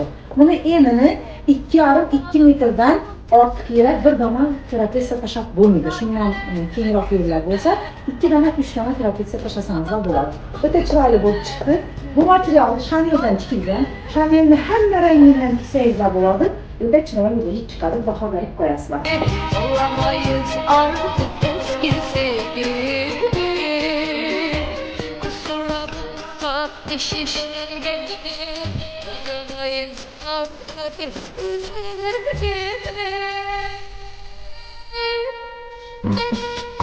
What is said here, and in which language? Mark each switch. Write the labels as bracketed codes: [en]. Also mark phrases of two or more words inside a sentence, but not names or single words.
[uz] Buni enini 2,5-2 metrdan ortiq yerlar bir dona trapesiya tashlab bo'lmaydi. Shundan kengroq yerlar bo'lsa 2 dona, 3 dona trapesiya tashlasangiz bo'ladi. O'ta chiroyli bo'lib chiqdi. Bu material shaneldan tikilgan. Shanelni hamma rangidan tiksangiz bo'ladi. O'ta chiroyli bo'lib chiqadi. Baho berib qo'yasizlar. [tr] Olamayız artık eski sevgili. Kusura bakma düşüşlerine. Olamayız artık eski sevgili.